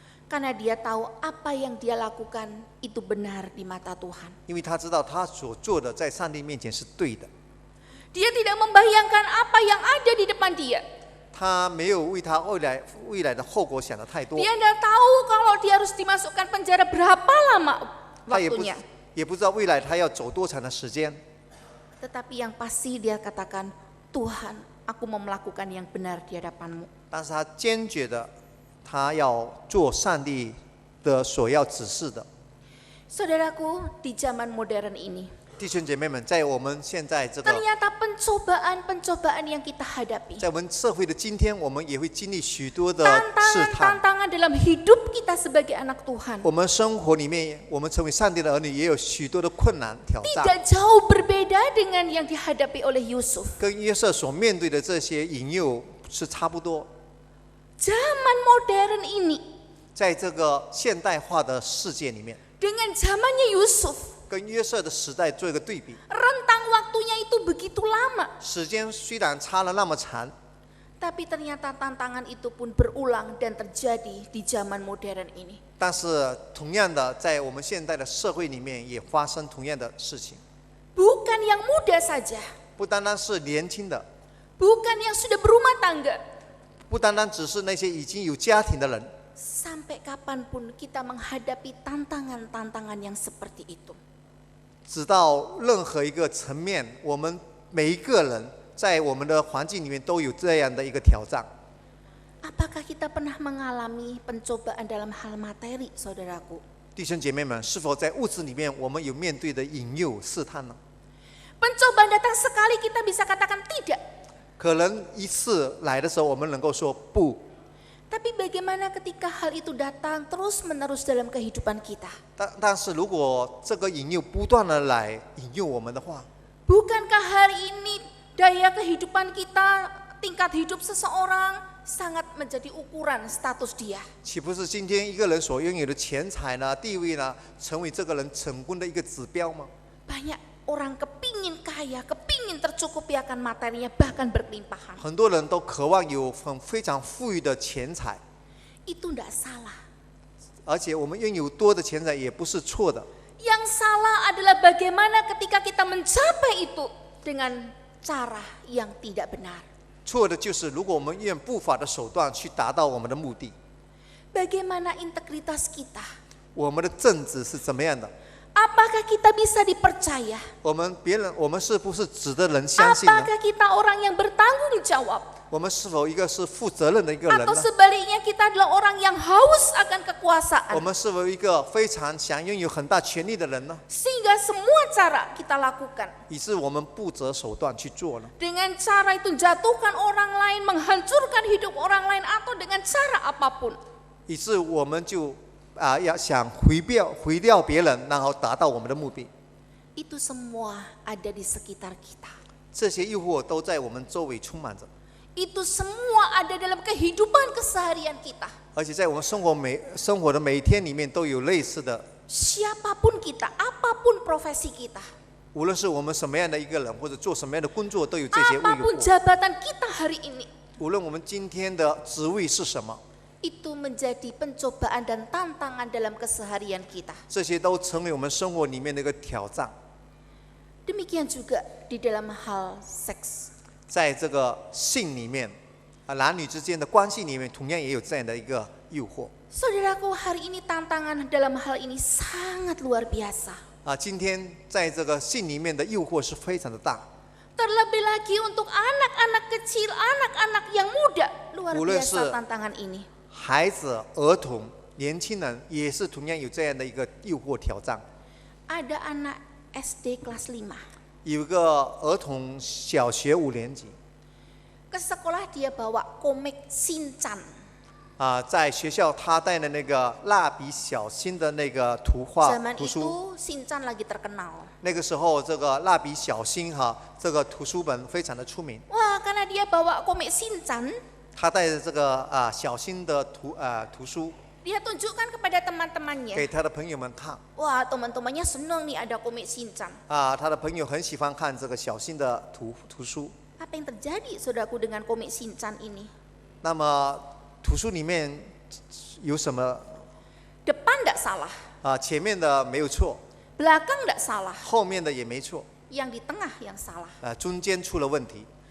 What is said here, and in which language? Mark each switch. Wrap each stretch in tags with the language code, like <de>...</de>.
<id>Karena dia tahu apa yang dia lakukan itu benar di mata Tuhan.</id> <zh>因为他知道他所做的在上帝面前是对的。</zh> <id>Dia tidak membayangkan apa yang ada di depan dia.</id> <zh>他没有为他未来的后果想得太多，</zh> <id>Dia tidak tahu kalau dia harus dimasukkan penjara berapa lama</id> <zh>他</zh> <id>waktunya.</id> <zh>也不知道未来他要走多长的时间。</zh> <id>Tetapi yang pasti dia katakan, Tuhan, aku mau melakukan yang benar di hadapanmu.</id> <zh>但是他坚决的，他要做上帝的所要指示的。</zh> <id>Saudaraku, di zaman modern ini,</id> <zh>弟兄姐妹们，在我们现在这个，</zh> <id>ternyata pencobaan-pencobaan yang kita hadapi,</id> <zh>在我们社会的今天，我们也会经历许多的试探。</zh> <id>tantangan-tantangan dalam hidup kita sebagai anak Tuhan,</id> <zh>我们生活里面，我们成为上帝的儿女，也有许多的困难挑战，</zh> <id>tidak jauh berbeda dengan yang dihadapi oleh Yusuf.</id> <zh>跟约瑟所面对的这些引诱是差不多。</zh> <id>Zaman modern ini,</id> <zh>在这个现代化的世界里面，</zh> <id>dengan zamannya Yusuf,</id> <zh>跟约瑟的时代做一个对比，</zh> <id>rentang waktunya itu begitu lama.</id> <zh>时间虽然差了那么长，</zh> <id>Tapi ternyata tantangan itu pun berulang dan terjadi di zaman modern ini.</id> <zh>但是同样的，在我们现代的社会里面也发生同样的事情，</zh> <id>Bukan yang muda saja,</id> <zh>不单单是年轻的，</zh> <id>bukan yang sudah berumah tangga.</id> <zh>不单单只是那些已经有家庭的人，</zh> <id>Sampai kapanpun kita menghadapi tantangan-tantangan yang seperti itu.</id> <zh>直到任何一个层面，我们每一个人在我们的环境里面都有这样的一个挑战。</zh> <id>Apakah kita pernah mengalami pencobaan dalam hal materi, saudaraku?</id> <zh>弟兄姐妹们，是否在物质里面我们有面对的引诱试探呢？</zh> <id>Pencobaan datang sekali kita bisa katakan tidak.</id> <zh>可能一次来的时候，我们能够说不，</zh> <id>Tapi bagaimana ketika hal itu datang terus-menerus dalam kehidupan kita?</id> <zh>但是如果这个引诱不断的来引诱我们的话，</zh> <id>Bukankah hari ini daya kehidupan kita, tingkat hidup seseorang sangat menjadi ukuran status dia?</id> <zh>岂不是今天一个人所拥有的钱财呢、地位呢，成为这个人成功的一个指标吗？</zh> <id>Banyak orang kepingin kaya, kepingin tercukupi akan materinya, bahkan berkelimpahan.</id> <zh>很多人都渴望有非常富裕的钱财，</zh> <id>Itu tidak salah.</id> <zh>而且我们拥有多的钱财也不是错的。</zh> <id>Yang salah adalah bagaimana ketika kita mencapai itu dengan cara yang tidak benar.</id> <zh>错的就是如果我们用不法的手段去达到我们的目的，</zh> <id>Bagaimana integritas kita?</id> <zh>我们的正直是怎么样的？</zh> <id>Apakah kita bisa dipercaya?</id> <zh>我们是不是值得人相信呢？</zh> <id>Apakah kita orang yang bertanggung jawab?</id> <zh>我们是否一个是负责任的一个人</zh> <id>Atau</id> <zh>呢？</zh> <id>sebaliknya kita adalah orang yang haus akan</id> <zh>我</zh> <id>kekuasaan?</id> <zh>们是否一个非常想拥有很大权力的人呢？</zh> <id>Sehingga semua cara kita lakukan.</id> <zh>以致我们不择手段去做呢？</zh> <id>Dengan cara itu jatuhkan orang lain, menghancurkan hidup orang lain, atau dengan cara apapun.</id> <zh>以致我们就要想毁掉别人，然后达到我们的目的。</zh> <id>Itu semua ada di sekitar kita.</id> <zh>这些诱惑都在我们周围充满着，</zh> <id>Itu semua ada dalam kehidupan keseharian kita.</id> <zh>而且在我们生活的每一天里面都有类似的。</zh> <id>Siapapun kita, apapun profesi kita,</id> <zh>无论是我们什么样的一个人，或者做什么样的工作，都有这些诱</zh> <id>apapun</id> <zh>惑。</zh> <id>jabatan kita hari ini,</id> <zh>无论我们今天的职位是什么，</zh> <id>itu menjadi pencobaan dan tantangan dalam keseharian kita.</id> <zh>这些都成为我们生活里面的一个挑战。</zh> <id>Demikian juga di dalam hal seks.</id> <zh>在这个性里面，男女之间的关系里面，同样也有这样的一个诱惑。</zh> <id>Saudaraku, hari ini tantangan dalam hal ini sangat luar biasa.</id> <zh>今天在这个性里面的诱惑是非常的大。</zh> <id>Terlebih lagi untuk anak-anak kecil, anak-anak yang muda, luar Boleh biasa se- tantangan ini.</id> <zh>孩子、儿童、年轻人也是同样有这样的一个诱惑挑战。</zh> <id>Ada anak SD kelas 5.</id> <zh>有一个儿童小学5年级</zh> <id>Ke sekolah dia bawa komik Shinchan.</id> <zh>在学校他带的那个蜡笔小新的那个图画</zh> <id>Zaman</id> <zh>图书，</zh> <id>itu Shinchan lagi terkenal.</id> <zh>那个时候这个蜡笔小新这个图书本非常的出名。</zh> <id>Wah, karena dia bawa komik Shinchan,</id> <zh>他带着这个小新的图书</zh> <id>dia tunjukkan kepada teman-temannya.</id> <zh>给他的朋友们看</zh> <id>Wah, teman-temannya senang nih ada komik Shinchan.</id> <zh>他的朋友很喜欢看这个小新的图书。</zh> <id>Apa yang terjadi, saudaraku, dengan komik Shinchan ini?</id> <zh>那么图书里面有什么</zh> <id>Depan tidak salah,</id> <zh>前面的没有错，</zh> <id>belakang tidak salah,</id> <zh>后面的也没错，</zh> <id>yang di tengah yang salah.</id> <zh>中间出了问题。</zh>